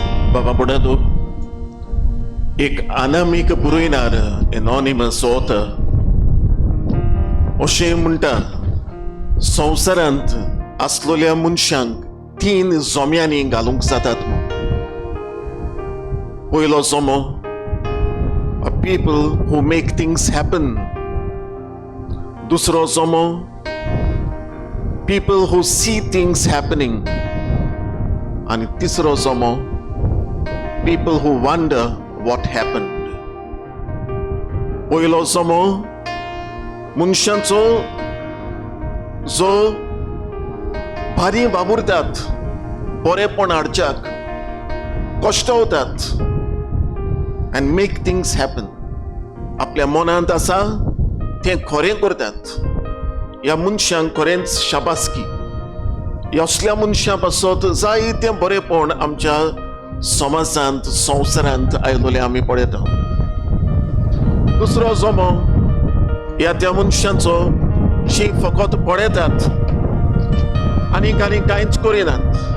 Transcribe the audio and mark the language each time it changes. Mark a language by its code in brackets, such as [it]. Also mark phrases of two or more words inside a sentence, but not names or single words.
[kok] Baba Bodado, एक अनामिक बरयणार [en] anonymous author [kok] अशें म्हणटा, संवसारांत आसलेल्या मनशांक 3 जोम्यांनी घालूंक जातात. पयलो जोमो, [en] a people who make things happen. [kok] दुसरो जोमो, [en] people who see things happening. [kok] आणि तिसरो जोमो, [en] people who wonder what happened. [kok] पयलो जोमो मनशांचो जो भारी वावुरतात, बरेपण हाडच्याक कश्टवतात [en] and make things happen. [kok] आपल्या मनांत आसा ते खरें करतात. ह्या मनशांक खरेंच शाबासकी. ह्या असल्या मनशां पासत जायते बरेपण आमच्या समाजांत संवसारांत आयलोले आमी पळयता. दुसरो जोमो ह्या त्या मनशांचो जी फकत पळयतात आनी कांयच करिनात.